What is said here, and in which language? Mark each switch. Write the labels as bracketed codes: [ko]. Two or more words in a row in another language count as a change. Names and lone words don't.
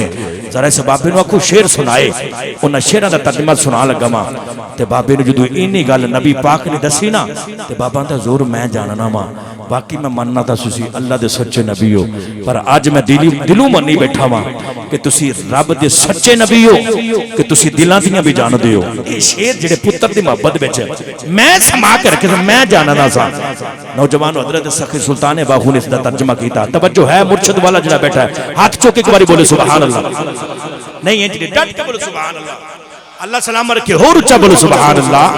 [pa] ذرا اس بابے نو آکھو شعر سنائے. انہاں شعراں دا ترجمہ سنا لگا وا تے بابے نو جدوں اینی گل نبی پاک نے دسی نا تے بابا دا حضور میں جاننا وا باقی میں مننا تا تسی اللہ دے سچے نبی ہو پر اج میں دلوں منی بیٹھا وا کہ تسی رب دے سچے نبی ہو کہ تسی دلاں دیاں بھی جان دے ہو. اے شعر جڑے پتر دی محبت وچ میں سما کے رکھے میں جاننا سا. نوجوان حضرت سخی سلطان باہو نے اس دا ترجمہ کیتا. توجہ ہے مرشد والا جڑا بیٹھا ہے ہاتھ چوک ایک باری بولے [ar] سبحان اللہ. [pa] نہیں ہے جڑے ڈٹ کے بولے [ar] سبحان اللہ. [pa] اللہ سلام رکھے ہور اونچا بولو [ar] سبحان اللہ.